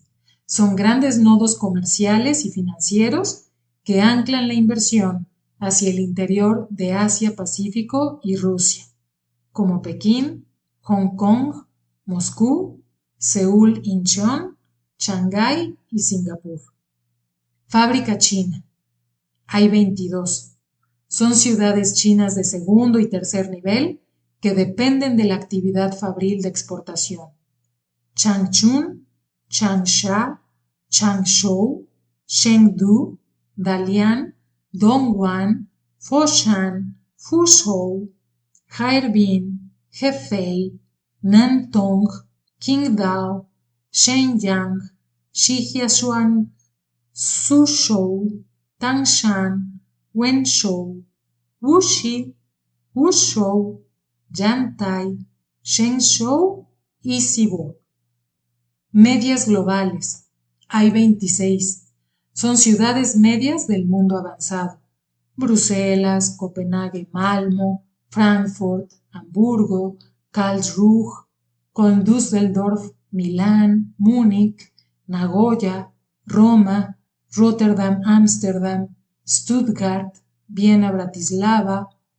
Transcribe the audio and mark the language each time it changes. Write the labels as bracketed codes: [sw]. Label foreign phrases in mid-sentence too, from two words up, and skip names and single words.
[es] Son grandes nodos comerciales y financieros que anclan la inversión hacia el interior de Asia-Pacífico y Rusia, como Pekín, Hong Kong, Moscú, Seúl, Incheon, Shanghái y Singapur. Fábrica china. Hay 22. Son ciudades chinas de segundo y tercer nivel que dependen de la actividad fabril de exportación. Changchun, Changsha, Changzhou, Chengdu, Dalian, Dongguan, Foshan, Fuzhou, Harbin, Hefei, Nantong, Qingdao, Shenyang, Shijiazhuang, Suzhou, Tangshan, Wenzhou, Wuxi, Wuzhou, Yantai, Shenzhou y Zibo. Medias globales. Hay 26. Son ciudades medias del mundo avanzado. Bruselas, Copenhague, Malmö, Frankfurt, Hamburgo, Karlsruhe, Düsseldorf, Milán, Múnich, Nagoya, Roma, Rotterdam, Ámsterdam, Stuttgart, Viena, Bratislava,